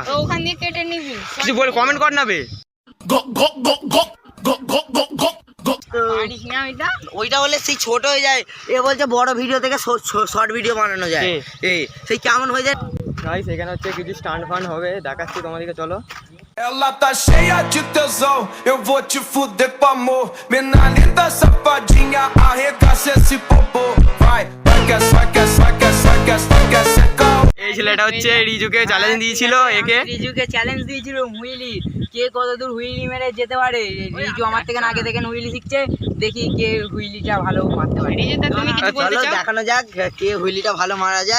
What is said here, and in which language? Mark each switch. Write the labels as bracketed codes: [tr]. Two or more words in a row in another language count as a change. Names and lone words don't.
[bn] ওখান দিয়ে কেটে নিবি। কিছু বল, কমেন্ট কর না বে। ওইটা হলে সেই ছোট হয়ে যায়, এ বলছে বড় ভিডিও থেকে শর্ট ভিডিও বানানো যায়। এই সেই কেমন হয়ে যায় গাইস, এখানে হচ্ছে কিছু স্টান্ট ফান হবে, দেখাচ্ছি তোমাদেরকে, চলো। [pt] Ela tá cheia de tesão, eu vou te fuder com amor. Mina linda, safadinha, arregaça esse popô. Vai, vai que [bn] এই ছেলেটা হচ্ছে রিজুকে চ্যালেঞ্জ দিয়েছিল, একে রিজুকে চ্যালেঞ্জ দিয়েছিল হুইলি, কে কতদূর হুইলি মেরে যেতে পারে। রিজু আমার থেকে আগে থেকে হুইলি শিখছে, দেখি কে হুইলিটা ভালো মারতে পারে। চলো দেখানো যাক কে হুইলিটা ভালো মারা যায়।